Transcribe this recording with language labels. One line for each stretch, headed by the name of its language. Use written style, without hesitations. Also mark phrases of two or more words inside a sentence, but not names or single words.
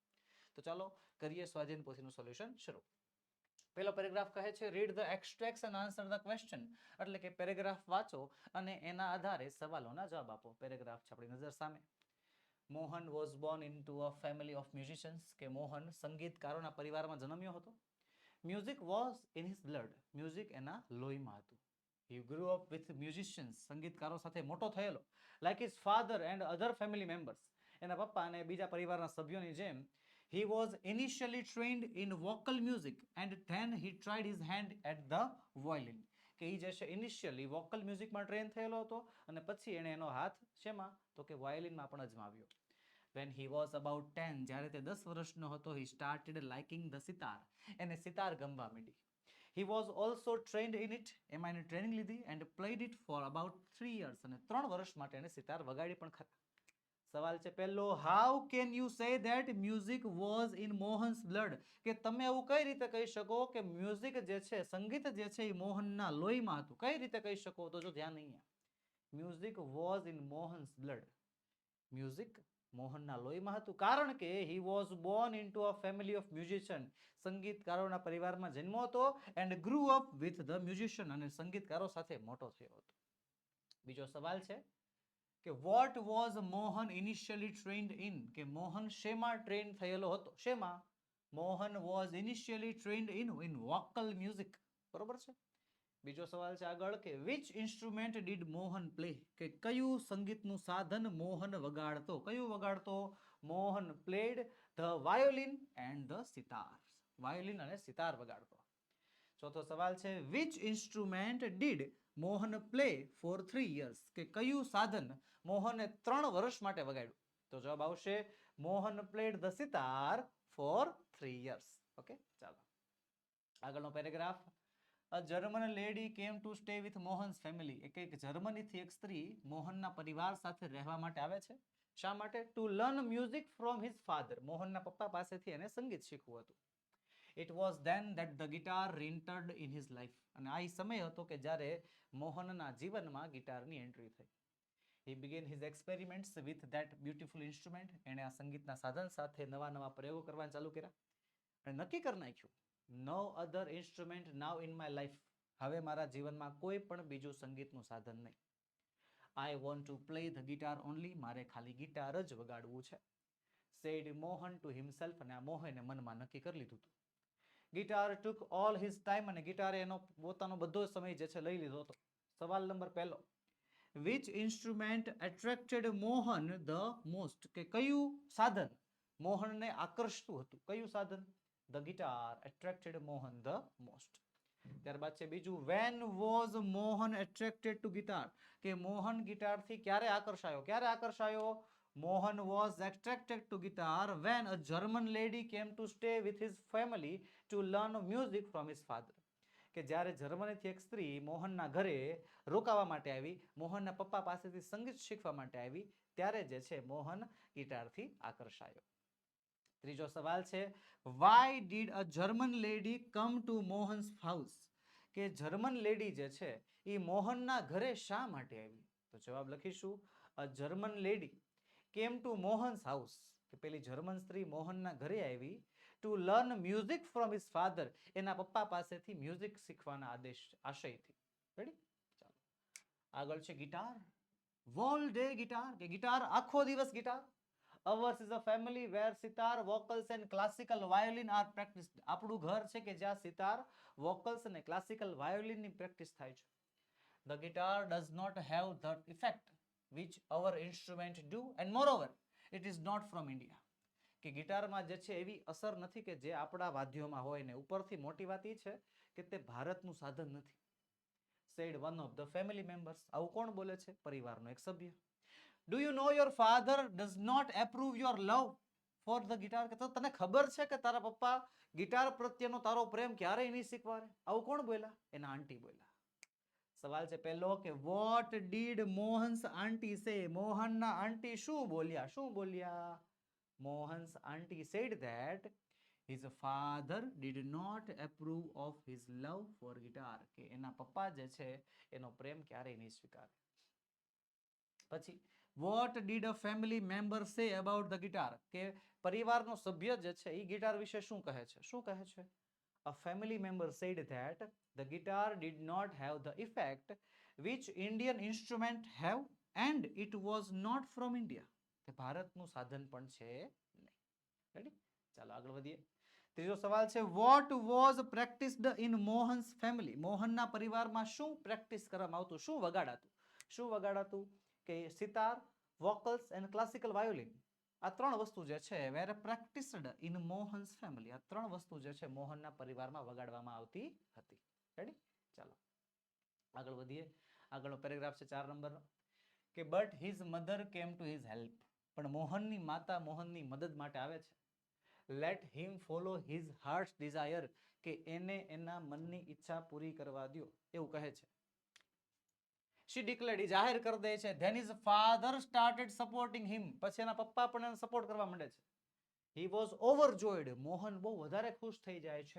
Gujarati: તો ચાલો કરીએ સ્વાધ્યાય પોથીનું સોલ્યુશન શરૂ. પહેલો પેરેગ્રાફ કહે છે
English: read the extracts and answer the question,
Gujarati: એટલે કે પેરેગ્રાફ વાંચો અને એના આધારે સવાલોના જવાબ આપો. પેરેગ્રાફ છે આપણી નજર સામે.
English: Mohan was born into a family of musicians,
Gujarati: કે મોહન સંગીતકારોના પરિવારમાં જન્મ્યો હતો.
English: music was in his blood,
Gujarati: મ્યુઝિક એના લોહીમાં હતું.
English: He grew up with musicians,
Gujarati: સંગીતકારો સાથે મોટો થયેલો.
English: Like his father and other family members,
Gujarati: એના પપ્પા અને બીજા પરિવારના સભ્યોની જેમ.
English: He was initially trained in vocal music and then he tried his hand at the violin.
Gujarati: કે એ જે છે
English: initially vocal musicમાં
Gujarati: ટ્રેન થયેલો હતો અને પછી એણે એનો હાથ શેમાં, તો કે વાયોલિનમાં પણ અજમાવ્યો.
English: When he was about 10,
Gujarati: જ્યારે તે 10 વર્ષનો હતો,
English: he started liking the sitar,
Gujarati: એને સિતાર ગમવા માંડી.
English: He was also trained in it,
Gujarati: એમાં એને ટ્રેનિંગ લીધી,
English: and played it for about 3 years,
Gujarati: અને 3 વર્ષ માટે એને સિતાર વગાડી પણ ખરા. સવાલ છે પહેલો,
English: how can you say that music was in Mohan's blood,
Gujarati: કે તમે એવું કઈ રીતે કહી શકો કે મ્યુઝિક જે છે, સંગીત જે છે એ મોહનના લોહીમાં હતું? કઈ રીતે કહી શકો? તો જો ધ્યાન નહીં,
English: music was in Mohan's blood,
Gujarati: મ્યુઝિક મોહનના લોહીમાં હતું, કારણ કે
English: he was born into a family of musicians,
Gujarati: સંગીતકારોના પરિવારમાં જન્મ્યો હતો,
English: and grew up with the musician,
Gujarati: અને સંગીતકારો સાથે મોટો થયો હતો. બીજો સવાલ છે કે
English: what was મોહન initially trained in,
Gujarati: કે મોહન શેમાં ટ્રેન થયેલો હતો? શેમાં?
English: મોહન was initially trained in vocal music.
Gujarati: બરોબર છે. બીજો સવાલ છે આગળ કે
English: which instrument did મોહન play,
Gujarati: કે કયું સંગીતનું સાધન મોહન વગાડતો? કયું વગાડતો?
English: મોહન played the violin and the sitar,
Gujarati: વાયોલિન અને સિતાર વગાડતો. ચોથો સવાલ છે
English: which instrument did મોહન play for 3 years,
Gujarati: કે કયું સાધન મોહને 3 વર્ષ માટે વગાડ્યું? તો જવાબ આવશે
English: મોહન played the sitar for 3 years.
Gujarati: ઓકે, ચાલો આગળનો પેરેગ્રાફ.
English: A German lady came to stay with Mohan's family,
Gujarati: એક જર્મનીથી એક સ્ત્રી મોહનના પરિવાર સાથે રહેવા માટે આવે છે. શા માટે?
English: To learn music from his father,
Gujarati: મોહનના પપ્પા પાસેથી એને સંગીત શીખવું હતું.
English: It was then that the guitar entered in his life,
Gujarati: અને આ સમય હતો કે જ્યારે મોહનના જીવનમાં ગિટારની એન્ટ્રી થઈ.
English: He began his experiments with that beautiful instrument,
Gujarati: એણે આ સંગીતના સાધન સાથે નવા નવા પ્રયોગો કરવાનું ચાલુ કર્યા અને નક્કી કરી નાખ્યું
English: no other instrument now in my life,
Gujarati: હવે મારા જીવનમાં કોઈ પણ બીજું સંગીતનું સાધન નહીં.
English: I want to play the guitar only,
Gujarati: મારે ખાલી ગિટાર જ વગાડવું છે.
English: said મોહન to himself,
Gujarati: અને આ મોહને મનમાં નક્કી કરી લીધું હતું.
English: ગિટાર took all his time,
Gujarati: અને ગિટારે એનો પોતાનો બધો સમય જે છે લઈ લીધો હતો. સવાલ નંબર પહેલો,
English: which instrument attracted મોહન the most,
Gujarati: કે કયું સાધન મોહનને આકર્ષતું હતું? કયું સાધન?
English: The guitar attracted મોહન the most.
Gujarati: ત્યારબાદ છે બીજું,
English: when was મોહન attracted to guitar,
Gujarati: કે મોહન ગિટારથી ક્યારે આકર્ષાયો? ક્યારે આકર્ષાયો?
English: મોહન was attracted to guitar when a German lady came to stay with his family to learn music from his father,
Gujarati: કે જ્યારે જર્મનીથી એક સ્ત્રી મોહનના ઘરે રોકાવા માટે આવી, મોહનના પપ્પા પાસેથી સંગીત શીખવા માટે આવી, ત્યારે જે છે મોહન ગિટારથી આકર્ષાયો. ત્રીજો સવાલ છે
English: why did a German lady come to Mohan's house,
Gujarati: કે
English: German lady
Gujarati: જે છે એ મોહનના ઘરે શા માટે આવી? તો જવાબ લખીશું
English: a German lady came to Mohan's house,
Gujarati: કે પેલી જર્મન સ્ત્રી મોહનના ઘરે આવી
English: to learn music from his father,
Gujarati: એના પપ્પા પાસેથી મ્યુઝિક શીખવાના આશયથી. રેડી? ચાલો આગળ છે ગિટાર.
English: All day guitar,
Gujarati: કે ગિટાર આખો દિવસ ગિટાર.
English: Ours is a family where sitar, vocals and classical violin are practiced.
Gujarati: આપણું ઘર છે કે જ્યાં સિતાર, વોકલ્સ અને
English: classical violinની
Gujarati: પ્રેક્ટિસ થાય છે.
English: The guitar does not have the effect which our instrument do, and moreover it is not from India,
Gujarati: કે ગિટારમાં જે છે એવી અસર નથી કે જે આપણા વાદ્યોમાં હોય, ને ઉપરથી મોટી વાત એ છે કે તે ભારતનું સાધન નથી.
English: said one of the family members.
Gujarati: આવું કોણ બોલે છે? પરિવારનો એક સભ્ય.
English: Do you know your father does not approve your love for the guitar?
Gujarati: કે તો તને ખબર છે કે તારા પપ્પા ગિટાર પ્રત્યેનો તારો પ્રેમ ક્યારેય નહીં શીખવાડે? આવું કોણ બોલ્યા? એના આંટી બોલ્યા. સવાલ છે પહેલો કે
English: what did Mohan's auntie say?
Gujarati: મોહનના આંટી શું બોલ્યા? શું બોલ્યા?
English: Mohan's auntie said that his father did not approve of his love for guitar.
Gujarati: કે એના પપ્પા જે છે એનો પ્રેમ ક્યારેય નહીં સ્વીકારે.
English: પછી what did a family member say about the guitar?
Gujarati: કે પરિવારનો સભ્ય જે છે એ ગિટાર વિશે શું કહે છે? શું કહે છે?
English: A family member said that the guitar did not have the effect which Indian instrument have and it was not from India.
Gujarati: કે ભારતનું સાધન પણ છે નહીં. રેડી? ચાલો આગળ વધીએ. ત્રીજો સવાલ છે
English: what was practiced in Mohan's family?
Gujarati: મોહનના પરિવારમાં શું પ્રેક્ટિસ કરવામાં આવતું? શું વગાડાતું? શું વગાડાતું? કે સિતાર,
English: vocals and classical violin.
Gujarati: આ ત્રણ વસ્તુ જે છે
English: were practiced in Mohan's family.
Gujarati: આ ત્રણ વસ્તુ જે છે મોહનના પરિવારમાં વગાડવામાં આવતી હતી. રેડી? ચાલો આગળ વધીએ. આગળનો પેરેગ્રાફ છે 4 નંબરનો કે
English: but his mother came to his help.
Gujarati: પણ મોહનની માતા મોહનની મદદ માટે આવે છે.
English: Let him follow his heart's desire.
Gujarati: કે એને એના મનની ઈચ્છા પૂરી કરવા દો એવું કહે છે.
English: She declared,
Gujarati: જાહેર કરી દે છે.
English: Then his father started supporting him.
Gujarati: પછી એના પપ્પા પણ એને સપોર્ટ કરવા માંડે છે.
English: He was overjoyed.
Gujarati: મોહન બહુ વધારે ખુશ થઈ જાય છે.